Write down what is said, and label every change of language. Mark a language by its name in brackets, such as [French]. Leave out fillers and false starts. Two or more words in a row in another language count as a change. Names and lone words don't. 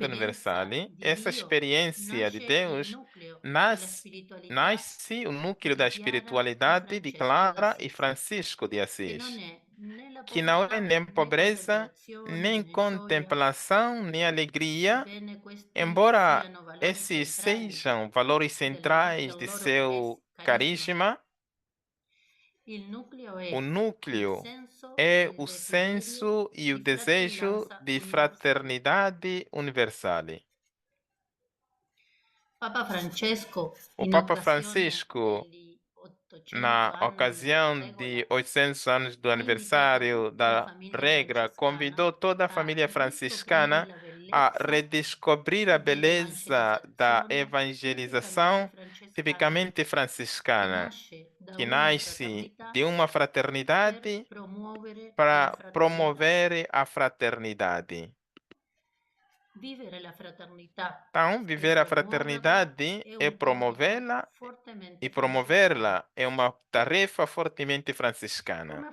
[Italian] esperienza universale, di [Portuguese] essa [Italian] Dio [Portuguese] experiência de [Italian] nasce il [Portuguese] Deus, [Italian] nucleo della [Portuguese] nasce, [Italian] spiritualità [Portuguese] nasce o núcleo [Italian] di [Portuguese] da [Italian] Chiara e [Portuguese] espiritualidade de [Italian] Francesco [Portuguese] Clara e [Italian] d'Assisi, [Portuguese] Francisco de [Italian] che [Portuguese] Assis, [Italian] non è né la [Portuguese] que não é [Italian] povertà [Portuguese] nem [Italian] né [Portuguese] pobreza, [Italian] contemplazione [Portuguese] nem [Italian] né gioia, [Portuguese] contemplação, nem alegria, [Italian] sebbene questi [Portuguese] embora [Italian] siano valori [Portuguese] esses [Italian] centrali [Portuguese] sejam valores centrais [Italian] del [Portuguese] de [Italian] loro [Portuguese] seu carisma. [Italian] Il nucleo [Portuguese] O [Italian] è [Portuguese] núcleo [Italian] il senso [Portuguese] é [Italian] e il [Portuguese] o [Italian] desiderio [Portuguese] senso e o [Italian] di [Portuguese] desejo [Italian] fratellanza [Portuguese] de [Italian] universale. [Portuguese] fraternidade universal. [Italian] Papa Francesco, [Portuguese] O [Italian] in [Portuguese] Papa [Italian] occasione [Portuguese] Francisco, [Italian] degli 800 [Portuguese] na [Italian] anni [Portuguese] ocasião [Italian] della [Portuguese] de [Italian] regola, [Portuguese] 800 anos do [Italian] ha invitato [Portuguese] aniversário [Italian] tutta la [Portuguese] da [Italian] famiglia [Portuguese] regra, convidou toda a [Italian] francescana [Portuguese] família [Italian] a riscoprire [Portuguese] franciscana [Italian] la [Portuguese] a [Italian] bellezza [Portuguese] redescobrir a beleza da [Italian] dell'evangelizzazione tipicamente [Portuguese] evangelização [Italian] francescana [Portuguese] tipicamente [Italian] che [Portuguese] franciscana, [Italian] nasce [Portuguese] que nasce de uma fraternidade para promover a fraternidade. Então, viver a fraternidade é promovê-la, e promovê-la é uma tarefa fortemente franciscana.